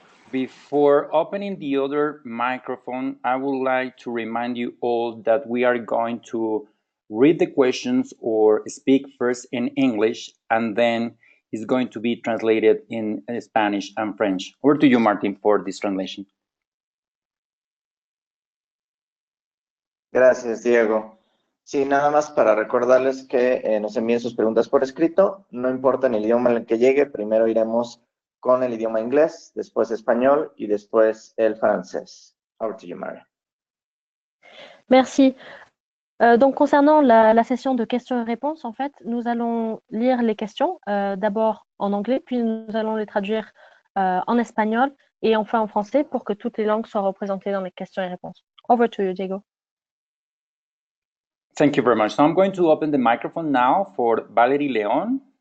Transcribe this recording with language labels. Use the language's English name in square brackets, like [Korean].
[English] Before opening the other microphone, I would like to remind you all that we are going to read the questions or speak first in English, and then it's going to be translated in Spanish and French. Over to you, Martin, for this translation. [Spanish] Gracias, Diego. Sí, nada más para recordarles que nos envíen sus preguntas por escrito. No importa el idioma en el que llegue, primero iremos con el idioma inglés, después español y después el francés. [English] Over to you, Mary. [French] Merci. Donc, concernant la session de questions et réponses, en fait, nous allons lire les questions, d'abord en anglais, puis nous allons les traduire en espagnol et enfin en français pour que toutes les langues soient représentées dans les questions et réponses. [English] Over to you, Diego. Thank you very much. So I'm going to open the microphone now for Valerie Leon.